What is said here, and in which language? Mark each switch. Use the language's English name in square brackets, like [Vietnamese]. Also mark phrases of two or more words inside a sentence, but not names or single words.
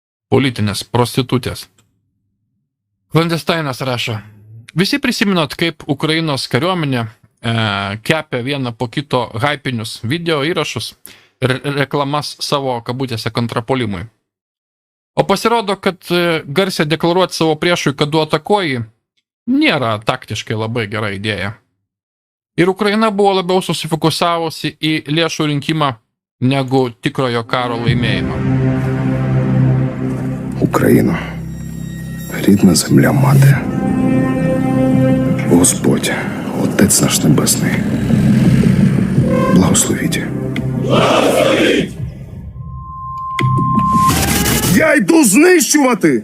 [Lithuanian] politinės prostitutės. Klandestainas rašo, visi prisiminot, kaip Ukrainos kariuomenė kepia vieną po kito hypinius video įrašus ir reklamas savo kabutėse kontrapolimui. O pasirodo, kad garsiai deklaruoti savo priešui, kad du atakuoji, nėra taktiškai labai gera idėja. Ir Ukraina buvo labiau susifokusavusi į lėšų rinkimą negu tikrojo karo laimėjimą. [Ukrainian] Україно, рідна земля мати, Господь, Отець наш Небесний, благословіть. Благословіть! Я йду знищувати!